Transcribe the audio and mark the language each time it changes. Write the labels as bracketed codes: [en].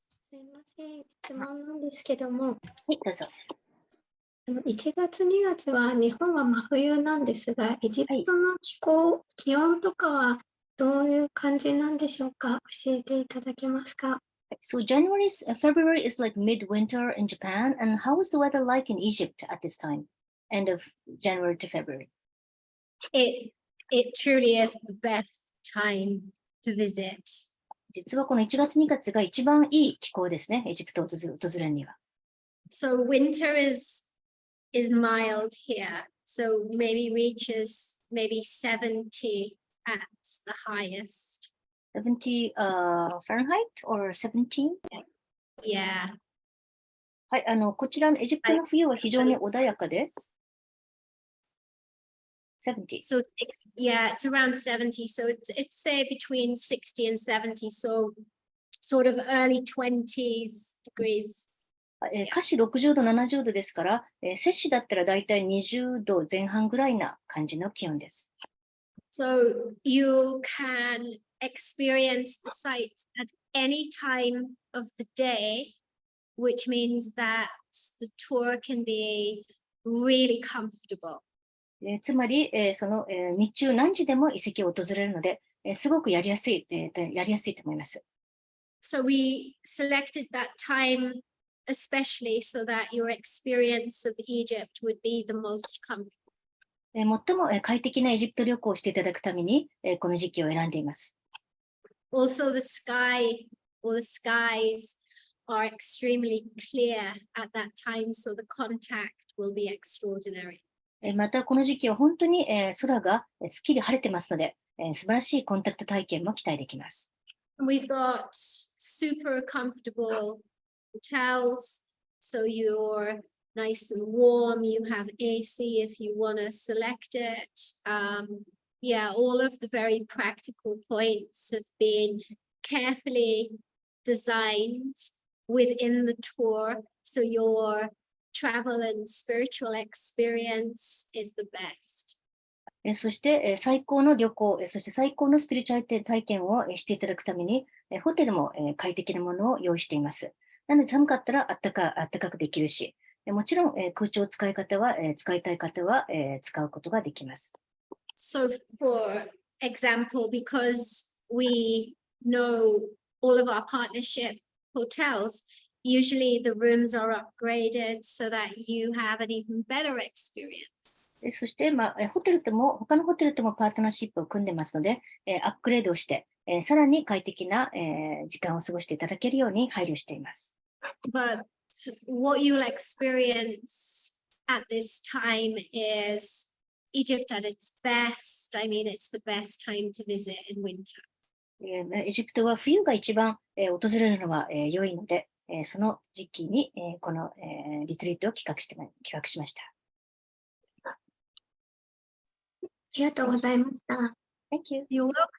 [ja] すいません、質問なんですけども、はい、どうぞ。 1月、2月は日本は真冬なんですが、エジプトの気温とかはどういう感じなんでしょうか？教えていただけますか？ [en] So February is like midwinter in Japan, and how is the weather like in Egypt at this time, end of January to February? It truly is the best time to visit. [ja] 実はこの1月2月が一番いい気候ですね、エジプトを訪れるには。 [en] So winter is mild here. So maybe reaches maybe 70 at the highest. 70 Fahrenheit or 17? Yeah. [ja] はい、こちらのエジプトの冬は非常に穏やかで、70. [en] So it's around 70. So it's say between 60 and 70. So sort of early 20s degrees. [ja] 華氏60度、70度ですから、摂氏だったらだいたい20度前半ぐらいな感じの気温です。 [en] So you can experience the sights at any time of the day, which means that the tour can be really comfortable. [ja] つまり、日中何時でも遺跡を訪れるので、すごくやりやすいと思います。 [en] So we selected that time especially so that your experience of Egypt would be the most comfortable. [ja] 最も快適なエジプト旅行をしていただくために、この時期を選んでいます。 [en] Also, the sky or the skies are extremely clear at that time, so the contact will be extraordinary. [ja] また、この時期は本当に空がすっきり晴れてますので、素晴らしいコンタクト体験も期待できます。 [en] And we've got super comfortable hotels, so you're nice and warm. You have AC if you want to select it. Yeah, all of the very practical points have been carefully designed within the tour, so your travel and spiritual experience is the best. [ja] そして、最高の旅行、そして最高のスピリチュアル体験をしていただくために、ホテルも快適なものを用意しています。なので寒かったらあったかくできるし、もちろん空調使いたい方は使うことができます。 [en] So for example, because we know all of our partnership hotels, usually the rooms are upgraded so that you have an even better experience. [ja] そして、他のホテルともパートナーシップを組んでますので、アップグレードをして、さらに快適な、時間を過ごしていただけるように配慮しています。 [en] But what you'll experience at this time is Egypt at its best. I mean, it's the best time to visit in winter. [ja] エジプトは冬が一番、訪れるのは、良いので、その時期に、この、リトリートを企画しました。ありがとうございました。 [en] Thank you. You're welcome.